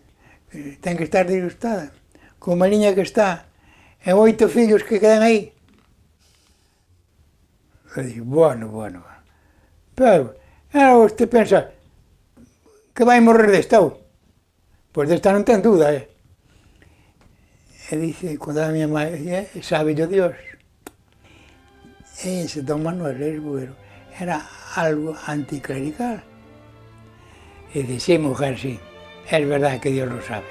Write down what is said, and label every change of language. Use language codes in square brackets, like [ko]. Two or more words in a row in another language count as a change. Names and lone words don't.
[gl] Ten que estar disgustada. Con a liña que está, e 8 fillos que quedan aí. Eu dixo, bueno. [pt] Pero, você pensa que vai morrer desta ou? [gl] Pois desta non ten duda, E dice, quando a miña mãe, [es] sabe Dios. Ese don Manuel Esbuero era algo anticlerical. Y dice, sí, mujer, sí, es verdad que Dios lo sabe.